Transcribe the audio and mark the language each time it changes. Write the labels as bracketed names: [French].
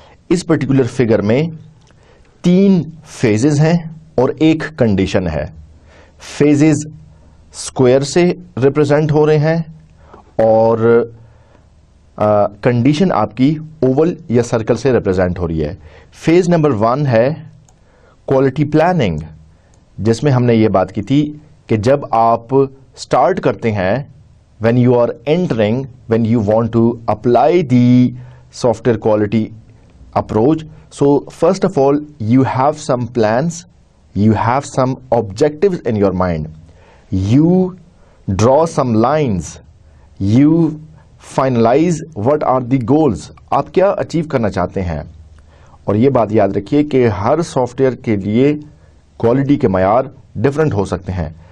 [Urdu] اس particular figure میں 3 phases ہیں اور ایک کنڈیشن ہے. فیزز اسکوئر سے ریپرزینٹ ہو رہے ہیں اور کنڈیشن آپ کی اوول یا سرکل سے ریپرزینٹ ہو رہی ہے. فیز نمبر 1 ہے کوالٹی پلاننگ، جس میں ہم نے یہ بات کی تھی کہ جب آپ اسٹارٹ کرتے ہیں [English] when you are entering, when you want to apply the software quality approach, so first of all you have some plans, you have some objectives in your mind, you draw some lines, you finalize what are the goals. [Urdu] آپ کیا achieve کرنا چاہتے ہیں. اور یہ بات یاد رکھیے کہ ہر سافٹ ویئر کے لیے کوالٹی کے معیار ڈفرینٹ ہو سکتے ہیں.